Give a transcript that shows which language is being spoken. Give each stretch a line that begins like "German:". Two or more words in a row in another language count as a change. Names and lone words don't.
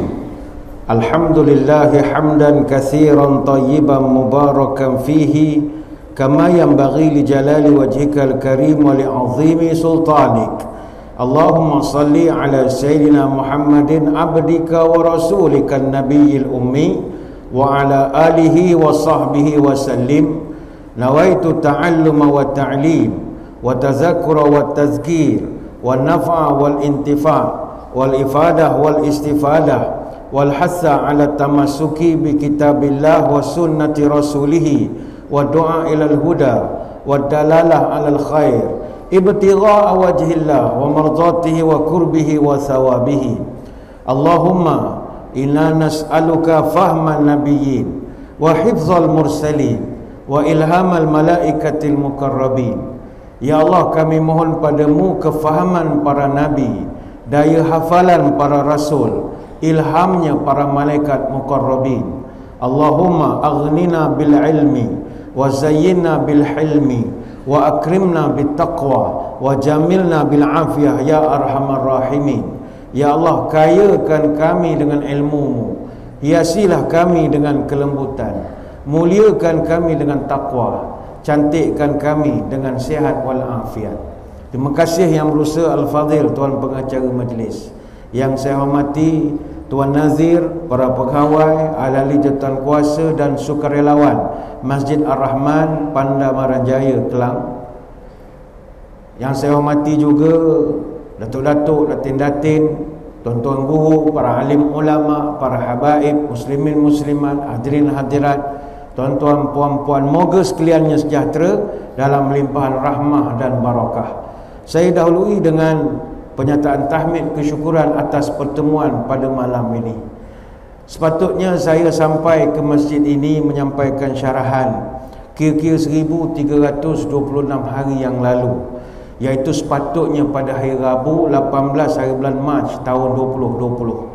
Arabic: الحمد لله حمدا كثيرا طيبا مباركا فيه كما ينبغي لجلال وجهك الكريم ولعظيم سلطانك. اللهم صل على سيدنا محمد عبدك ورسولك النبي الأمي وعلى آله وصحبه وسلم. نويت التعلم والتعليم والتذكر والتذكير والنفع والانتفاع والإفادة والاستفادة والحث على التمسك بكتاب الله وسنة رسوله والدعاء إلى الهدى والدلالة على الخير ابتغاء وجه الله ومرضاته وقربه وثوابه. اللهم إنا نسألك فهم النبيين وحفظ المرسلين وإلهام الملائكة المقربين.
Malay: Ya Allah, kami mohon padamu kefahaman para nabi, daya hafalan para rasul, ilhamnya para malaikat mukarrabin.
Arabic: اللهم أغننا بالعلم وزينا بالحلم وأكرمنا بالتقوى وجملنا بالعافية يا أرحم الراحمين.
Malay: Ya Allah, kayakan kami dengan ilmu-Mu, hiasilah kami dengan kelembutan, muliakan kami dengan takwa, cantikkan kami dengan sihat wal afiat. Terima kasih Yang Berusaha Al-Fadhil, Tuan Pengacara Majlis. Yang saya hormati Tuan Nazir, para pegawai, ahli jawatan kuasa dan sukarelawan Masjid Ar-Rahman, Pandamaran Jaya, Kelang. Yang saya hormati juga datuk-datuk, datin-datin, tuan-tuan guru, para alim ulama, para habaib, muslimin muslimat, hadirin hadirat, tuan-tuan, puan-puan, moga sekaliannya sejahtera dalam limpahan rahmah dan barakah. Saya dahului dengan penyataan tahmid kesyukuran atas pertemuan pada malam ini. Sepatutnya saya sampai ke masjid ini menyampaikan syarahan kira-kira 1326 hari yang lalu, iaitu sepatutnya pada hari Rabu 18 hari bulan Mac tahun 2020.